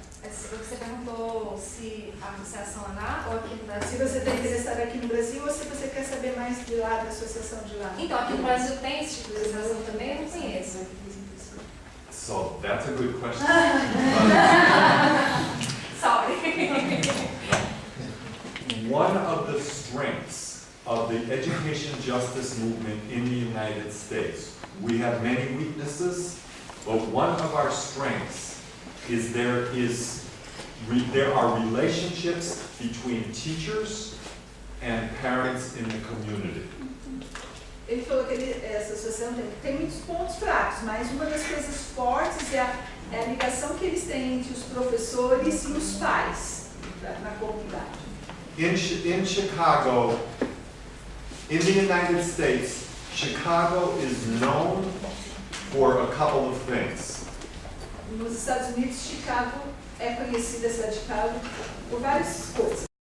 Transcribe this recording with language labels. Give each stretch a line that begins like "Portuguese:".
Portuguese: Você perguntou se a associação é lá ou aqui no Brasil. Se você está interessado aqui no Brasil ou se você quer saber mais de lá, da associação de lá. Então, aqui no Brasil tem esse tipo de associação também? Eu não conheço.
English: So that's a good question. Sorry. One of the strengths of the education justice movement in the United States, we have many weaknesses, but one of our strengths is there are relationships between teachers and parents in the community.
Portuguese: Ele falou que essa associação tem muitos pontos fracos, mas uma das coisas fortes é a ligação que eles têm entre os professores e os pais na comunidade.
English: In Chicago, in the United States, Chicago is known for a couple of things.
Portuguese: Nos Estados Unidos, Chicago é conhecida, a cidade de Chicago, por várias coisas.